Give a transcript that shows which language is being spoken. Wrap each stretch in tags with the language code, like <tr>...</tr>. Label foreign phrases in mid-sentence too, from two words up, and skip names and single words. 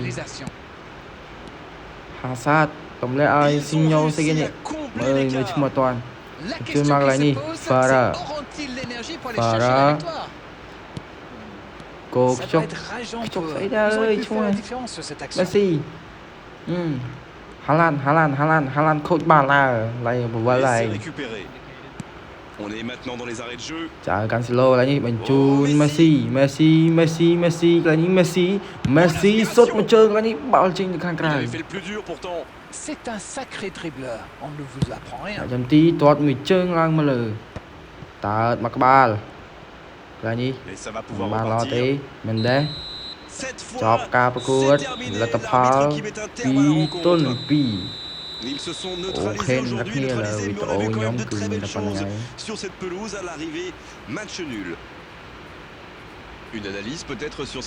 <km>ហាសាតទម្លាក់ឲ្យស៊ីញ៉ូស្អីនេះមើលឈ្មោះអត់តាន់ជូនមកកន្លែងនេះ Farah គោខ្ជុកស្អីដែរអើយឈ្មោះ Messi ហាឡានខូចបាល់ឡើយឡើងបវលហើយ</km> <fr>On est maintenant dans les arrêts de jeu.</fr> <km>ចៅកាន់ស៊ីឡូកន្លែងនេះបញ្ជូន Messi កន្លែងនេះ Messi សុទ្ធមួយជើងកន្លែងនេះបាល់ចេញទៅខាងក្រៅ</km> <fr>fait le plus dur pourtant. C'est un sacré dribbleur, on ne vous apprend rien.</fr> <km>ចាំទីទាត់មួយជើងឡើងមកលើតើមកក្បាលកន្លែងនេះ</km> <fr>Et ça va pouvoir</fr> <km>បានល្អទេ</km> <fr>repartir.</fr> <km>មិនដែរ</km> <fr>Cette</fr> <km>ចប់</km> <fr>fois,</fr> <km>ការប្រកួត</km> <fr>c'est terminé.</fr> <km>លទ្ធផល</km> <fr>L'arbitre qui met un terme à la</fr> <km>2 ទល់នឹង</km> <fr>rencontre.</fr> <km>2</km> <fr>Ils se sont</fr> <km>អូខេ</km> <fr>neutralisés</fr> <km>អ្នក</km> <fr>aujourd'hui,</fr> <km>គ្នាលើ</km> <fr>neutralisés,</fr> <km>វី</km> <fr>mais</fr> <km>ដេ</km> <fr>on a</fr> <km>អូ</km> <fr>vu quand</fr> <km>ខ្ញុំ</km> <fr>même de</fr> <km>គឺ</km> <fr>très</fr> <km>មាន</km> <fr>belles</fr> <km>តែប៉ុណ្្នឹង</km> <fr>choses</fr> <km>ហើយ</km> <fr>sur cette pelouse à l'arrivée. Match nul. Une analyse peut-être sur</fr>